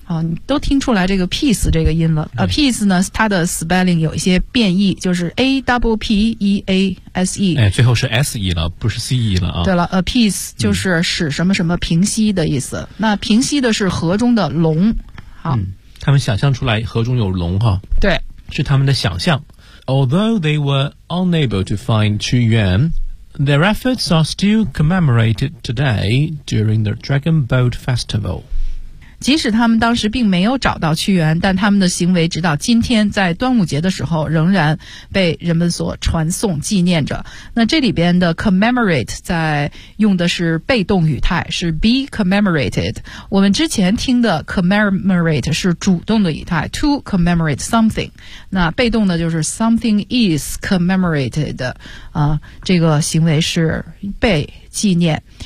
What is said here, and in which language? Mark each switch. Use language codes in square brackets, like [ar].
[zh] 你都听出来这个 peace 这个音了。peace 呢，它的 spelling 有一些变异，就是 a w p e a s e。最后是 s e 了，不是 c e 了啊。对了 ，peace 就是使什么什么平息的意思。那平息的是河中的龙。他们想象出来河中有龙哈。对，是他们的想象。 [en] Although they were unable to find Qu Yuan, their efforts are still commemorated today during the Dragon Boat Festival. [zh] 即使他们当时并没有找到屈原，但他们的行为直到今天在端午节的时候仍然被人们所传颂纪念着。那这里边的 commemorate 在用的是被动语态，是 be commemorated。我们之前听的 commemorate 是主动的语态， to commemorate something， 那被动的就是 something is commemorated， 这个行为是被纪念。